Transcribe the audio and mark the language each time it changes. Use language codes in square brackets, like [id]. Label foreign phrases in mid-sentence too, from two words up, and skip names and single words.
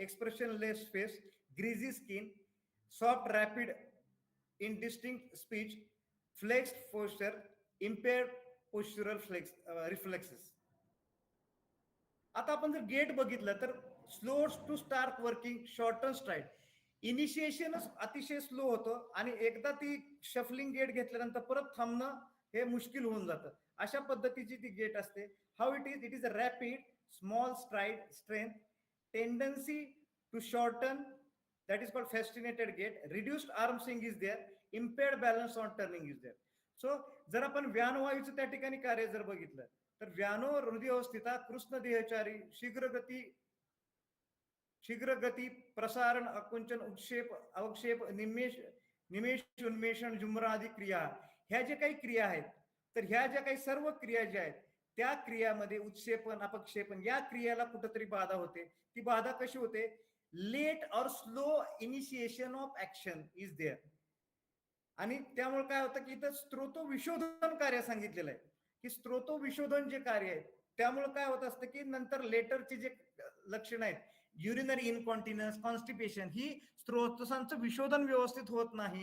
[en] expressionless face, greasy skin, soft rapid indistinct speech, flexed posture, impaired postural reflexes. [mr] आता आपण जर गेट बघितलं तर [en] slow to start working, shorten stride. [mr] इनिशिएशनच अतिशय स्लो होतं आणि एकदा ती [en] shuffling gait [mr] घेतल्यानंतर परत थांबणं हे मुश्किल होऊन जातं. अशा पद्धतीची ती गेट असते. [en] how it is a rapid small stride strength, tendency to shorten, that is called festinating gait, reduced arm swing is there, impaired balance on turning is there. [mr] सो जर आपण व्यानवायूचं त्या ठिकाणी कार्य जर बघितलं तर [sa] व्यानो हृदयवस्थिता, कृष्ण देहचारी, शीघ्र गती, [mr] प्रसारण, अकुंचन, उत्क्षेप, अवक्षेप, निमेश उन्मेषण, जुमरा आदी क्रिया, ह्या ज्या काही क्रिया आहेत तर ह्या ज्या काही सर्व क्रिया ज्या आहेत त्या क्रियामध्ये उत्क्षेपण, अपक्षेपण या क्रियाला कुठंतरी बाधा होते. ती बाधा कशी होते? [en] late और slow initiation of action is there. [mr] आणि त्यामुळे काय होतं की इथं स्त्रोतोविशोधन कार्य सांगितलेलं आहे की स्त्रोतोविशोधन जे कार्य आहे त्यामुळे काय होत असतं की नंतर लेटरचे जे लक्षण आहेत, [en] urinary incontinence, [mr] कॉन्स्टिपेशन, ही स्त्रोतसांचं विशोधन व्यवस्थित होत नाही.